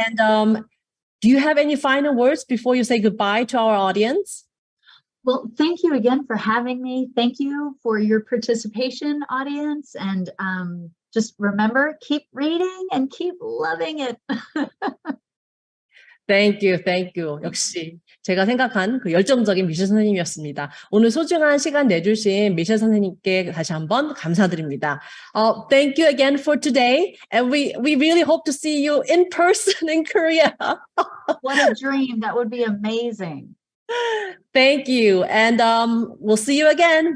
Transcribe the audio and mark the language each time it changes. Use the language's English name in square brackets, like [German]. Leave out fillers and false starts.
[English] And do you have any final words before you say goodbye to our audience? Well, thank you again for having me. Thank you for your participation, audience. And just remember, keep reading and keep loving it. Thank you. [Korean] 역시 제가 생각한 그 열정적인 미셸 선생님이었습니다. 오늘 소중한 시간 내주신 미셸 선생님께 다시 한번 감사드립니다. [English] Thank you again for today, and we really hope to see you in person in Korea. What a dream. That would be amazing. Thank you, and we'll see you again.